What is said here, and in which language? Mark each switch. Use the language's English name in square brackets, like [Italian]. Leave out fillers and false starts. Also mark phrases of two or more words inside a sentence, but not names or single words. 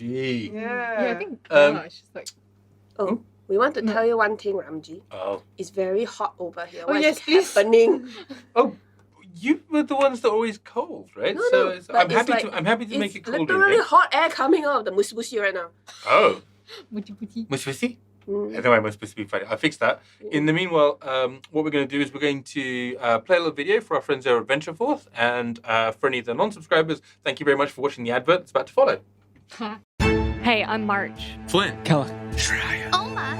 [English] Yeah, I think Um, it's just like. Oh, we want to tell you one thing, Ramji. Oh, It's very hot over here. Oh, What yes, is please. happening? you were the ones that are always cold, right? No, so no, it's, but I'm it's happy like- to. I'm happy to make it It's cold in literally here. hot air coming out of the musbushi right now. Oh, Puti puti. Musfisi? Mm. I know I'm supposed to be funny. I fixed that. In the meanwhile, what we're going to do is we're going to play a little video for our friends there at Ventureforth, and for any of the non-subscribers, thank you very much for watching the advert that's about to follow. Hey, I'm March. Flynn. Kella. Oma.